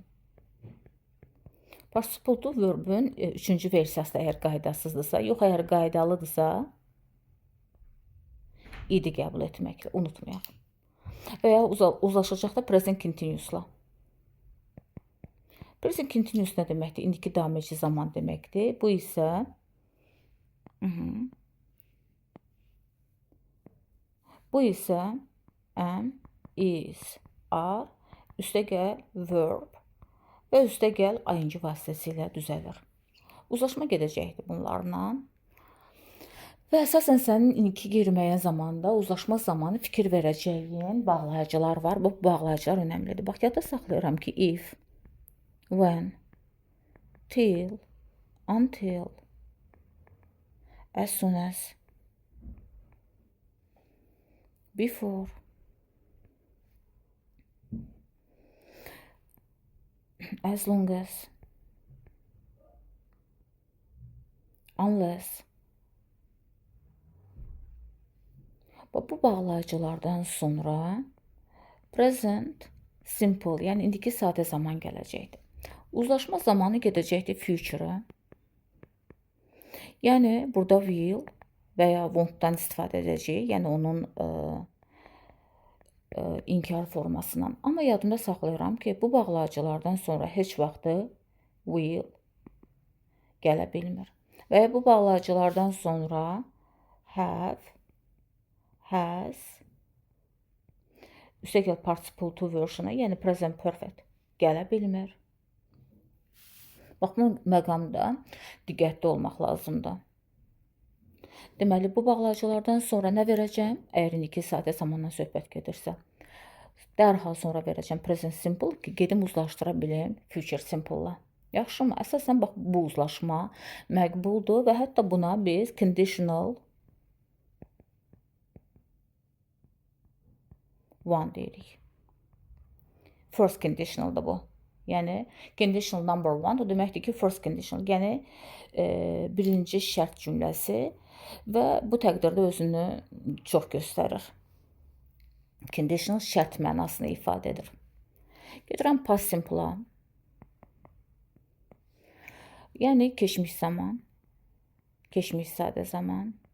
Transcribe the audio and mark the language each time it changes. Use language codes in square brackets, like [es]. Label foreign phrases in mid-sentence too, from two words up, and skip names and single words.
[en] Participle to [az] verbün üçüncü versiyası da əgər qaydasızdırsa, yox əgər qaydalıdırsa, idi qəbul etməklə, unutmayaq. Və ya uzlaşacaq da [en] present continuous'la. Present continuous [az] nə deməkdir? İndiki davam edici zaman deməkdir. Bu isə [en] am, is, are, [az] üstəgəl verb və üstəgəl ing vasitəsilə düzəlir. Uzlaşma gedəcəkdir bunlarla. Və əsasən sənin indiki qeyri-müəyyən zamanda uzlaşma zamanı fikir verəcəyin bağlayıcılar var. Bu bağlayıcılar önəmlidir. Bax, yadda saxlayıram ki, [en] if, when, till, until, as soon as, before, as long as, unless. [az] Bu bağlayıcılardan sonra [en] present simple, [az] yəni indiki sadə zaman gələcəkdir. Uzlaşma zamanı gedəcəkdir future-a. Yəni burada will və ya want-dan istifadə edəcəyik, yəni onun inkar formasından. Amma yadımda saxlayıram ki, bu bağlayıcılardan sonra heç vaxtı will gələ bilmir. Və bu bağlayıcılardan sonra [en] have, has, [az] üstəgəl [en] participle to version- [az] a, yəni [en] present perfect [az] gələ bilmir. Bax, bu məqamda diqqətli olmaq lazımdır. Deməli, bu bağlayıcılardan sonra nə verəcəm? Əgər indiki sadə zamandan söhbət gedirsə, dərhal sonra verəcəm [en] present simple [az] ki, gedim uzlaşdıra bilim [en] future simple- [az] la. Yaxşımı? Əsasən bax, bu uzlaşma məqbuldur və hətta buna biz [en] conditional one [az] deyirik. [en] First conditional [az] da bu. Yəni, [en] conditional number one [az] o deməkdir ki, [en] first conditional, [az] yəni birinci şərt cümləsi və bu təqdirdə özünü çox göstərir. Conditional şərt mənasını ifadə edir. Gedirəm [en] past simple- [az] a. Yəni, keçmiş zaman, keçmiş sadə zaman.